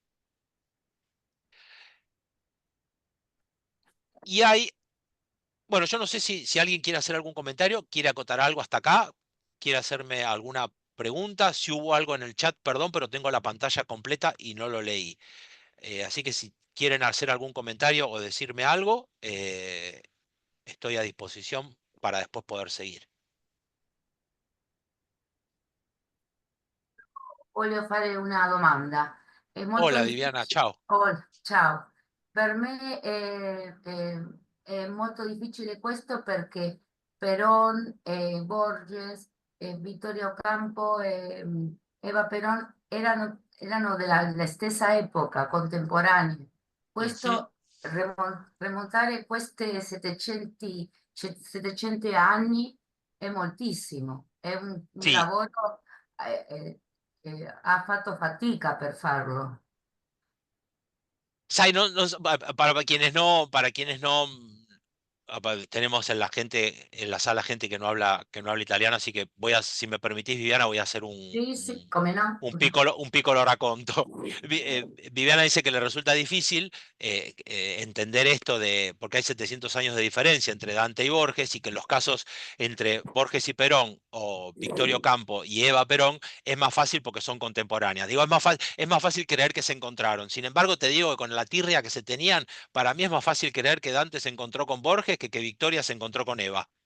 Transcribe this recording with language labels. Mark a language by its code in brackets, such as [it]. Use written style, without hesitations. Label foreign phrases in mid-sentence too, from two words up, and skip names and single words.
[es] Y hay, bueno, yo no sé si alguien quiere hacer algún comentario, quiere acotar algo hasta acá, quiere hacerme alguna pregunta. Si hubo algo en el chat, perdón, pero tengo la pantalla completa y no lo leí. Así que si quieren hacer algún comentario o decirme algo, estoy a disposición para después poder seguir. [it] Voglio fare una domanda. È molto [es] Hola, Viviana, [it] difficile. ciao. Oh, ciao. Per me è molto difficile questo perché Perón, Borges, Vittorio Ocampo e Eva Perón erano della stessa epoca, contemporanei. Ujú. Questo remontare questi 700 anni è moltissimo, è un [es] Sí, [it] lavoro ha fatto fatica per farlo. Sai, [es] para quienes no, tenemos en la sala gente que no habla italiano, así que si me permitís, Viviana, voy a hacer un, [it] Sì, sì, [es] un, [it] come no? un piccolo racconto. [es] Viviana dice que le resulta difícil entender esto porque hay 700 años de diferencia entre Dante y Borges, y que en los casos entre Borges y Perón, o Victorio Campo y Eva Perón, es más fácil porque son contemporáneas. Digo, es más fácil creer que se encontraron. Sin embargo, te digo que con la tirria que se tenían, para mí es más fácil creer que Dante se encontró con Borges que Victoria se encontró con Eva.